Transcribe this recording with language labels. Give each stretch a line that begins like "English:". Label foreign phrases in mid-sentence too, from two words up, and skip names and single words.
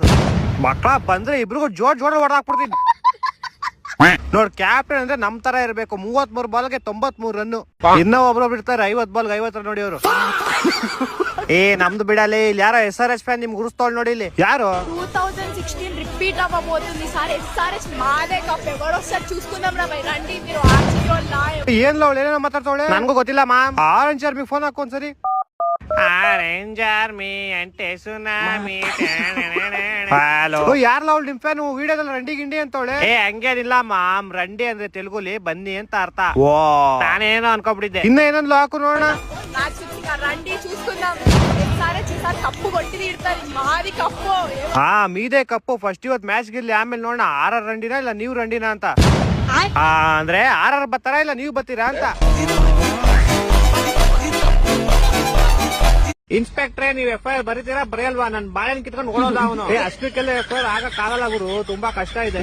Kannada: ಮಕ್ಕಳ ಬಂದ್ರೆ ಇಬ್ರಿಗೂ ಜೋಡ್ ಹೊಡೆದಾಕ್ಬಿಡ್ತೀನಿ. ನೋಡ್, ಕ್ಯಾಪ್ಟನ್ ಅಂದ್ರೆ ನಮ್ ತರ ಇರ್ಬೇಕು. 33 ಬಾಲ್ಗೆ 93 ರನ್ನು. ಇನ್ನ ಒಬ್ರು ಬಿಡ್ತಾರೆ 50 ಬಾಲ್ಗೆ 50 ರನ್ ನೋಡಿ ಅವರು. ನಮ್ದು ಬಿಡಲಿ. ಇಲ್ಲಿ ಯಾರೋ SRH ಫ್ಯಾನ್ ನಿಮ್ಗೆ ಗುರುಸ್ತೋಳ್ ನೋಡಿ. ಇಲ್ಲಿ ಯಾರು?
Telugu: 2016 రిపీట్ అవ్వబోతుంది ఈసారి. SRH మాదే కప్. ఎవరొస్తారు చూసుకుందాం రా భయ్. రండి మీరు ఆర్సీబీ వాళ్ళు.
Kannada: ಏನ್ಲ ಅವಳು ಏನೇನೋ ಮಾತಾಡ್ತಾವಳೆ, ನನ್ಗೂ ಗೊತ್ತಿಲ್ಲ ಮ್ಯಾಮ್. ಆರೆಂಜ್ ಆರ್ಮಿ ಫೋನ್ ಹಾಕು ಒಂದ್ಸರಿ. ಆರೆಂಜ್ ಆರ್ಮಿ ಅಂಟೆ ಸುನಾಮಿ. ಹಲೋ, ಯಾರಲ್ಲ ಅವಳು ನಿಮ್ ಫ್ಯಾನ್? ವಿಡಿಯೋದಲ್ಲಿ ರಂಡಿ ಗಿಂಡಿ ಅಂತವಳೆ. ಹಂಗೇನಿಲ್ಲ ಮಾಮ್, ರಂಡಿ ಅಂದ್ರೆ ತೆಲುಗುಲಿ ಬನ್ನಿ ಅಂತ ಅರ್ಥ. ಓ, ನಾನೇನೋ ಅನ್ಕೊಂಡ್ಬಿಟ್ಟಿದ್ದೆ. ಇನ್ನ ಏನಂದ್ಲು ಹಾಕು ನೋಡೋಣ.
Telugu: రండి చూసుకుందాం. SRH ఈసారి కప్పు కొట్టి తీరుతారు. మాది కప్పు. మీదే కప్పు.
Kannada: ಫಸ್ಟ್ ಇವತ್ ಮ್ಯಾಚ್ ಗಿರ್ಲಿ, ಆಮೇಲೆ ನೋಡೋಣ ಆರ್ ರಂಡಿನ ಇಲ್ಲ ನೀವು ರಂಡಿನ ಅಂತ. ಅಂದ್ರೆ ಆರ್ ಬರ್ತಾರ ಇಲ್ಲ ನೀವು ಬರ್ತೀರಾ ಅಂತ. ಇನ್ಸ್ಪೆಕ್ಟ್ರೆ, ನೀವ್ FIR ಬರೀತೀರಾ ಬರೆಯಲ್ವಾ? ನನ್ ಬಾಳೆನ್ ಕಿತ್ಕೊಂಡು ಓಡೋದ ಅವನು. ಅಷ್ಟಕ್ಕೆಲ್ಲ FIR ಆಗಕ್ ಆಗಲ್ಲ ಗುರು, ತುಂಬಾ ಕಷ್ಟ ಇದೆ.